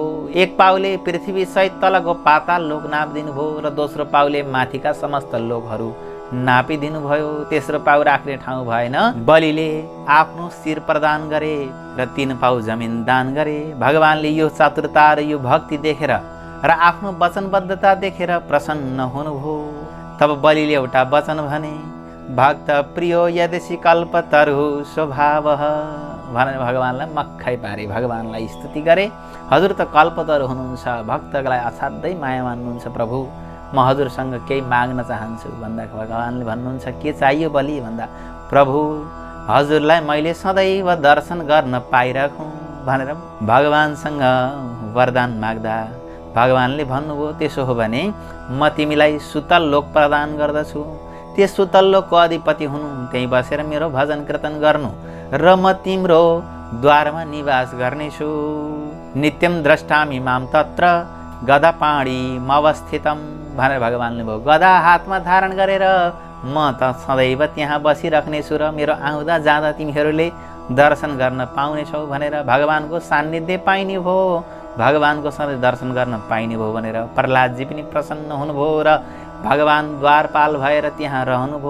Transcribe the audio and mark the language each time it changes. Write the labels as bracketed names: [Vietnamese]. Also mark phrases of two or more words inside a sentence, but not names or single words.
[Nepali] 1 पाउले पृथ्वी सहित तलको पाताल लोक नापिदिनुभयो र दोस्रो पाउले माथिका समस्त लोकहरू नापिदिनुभयो। तेस्रो पाउ राख्ने ठाउँ भएन। बलिले आफ्नो शिर प्रदान गरे र 3 पाउ जमिन दान गरे। भगवानले यो चतुरता र यो भक्ति देखेर र आफ्नो वचनबद्धता देखेर प्रसन्न हुनुभयो। तब बलिले एउटा वचन भने, [Sanskrit] भक्त प्रियो यदि कल्पतरु स्वभावः [Nepali] भनेर भगवानलाई मक्खै पारे, भगवानलाई स्तुति गरे। हजुर त कल्पतरु हुनुहुन्छ, भक्तलाई असाध्यै माया मान्नुहुन्छ प्रभु, म हजुरसँग केही माग्न चाहन्छु भन्दा भगवानले भन्नुहुन्छ के चाहियो बलि भन्दा, प्रभु हजुरलाई मैले सदैव दर्शन गर्न पाइराखौँ भनेर भगवानसँग वरदान माग्दा भगवानले भन्नुभयो त्यसो हो भने म तिमीलाई सुतल लोक प्रदान गर्दछु। त्यस सुतल लोकको अधिपति हुनु, त्यही बसेर मेरो भजन कीर्तन गर्नु र म तिम्रो द्वारमा निवास गर्नेछु। [Sanskrit] नित्यम द्रष्टामि माम तत्र गदापाणी मवस्थितम [Nepali] भनेर भगवानले भयो। गदा हातमा धारण गरेर म त सदैव त्यहाँ बसिराख्नेछु र मेरो आउँदा जाँदा तिमीहरूले दर्शन गर्न पाउनेछौ भनेर भगवानको सान्निध्य पाइने भयो। भगवानको सधैँ दर्शन गर्न पाइने भयो भनेर प्रहलादजी पनि प्रसन्न हुनुभयो र भगवान द्वारपाल भएर त्यहाँ रहनुभयो।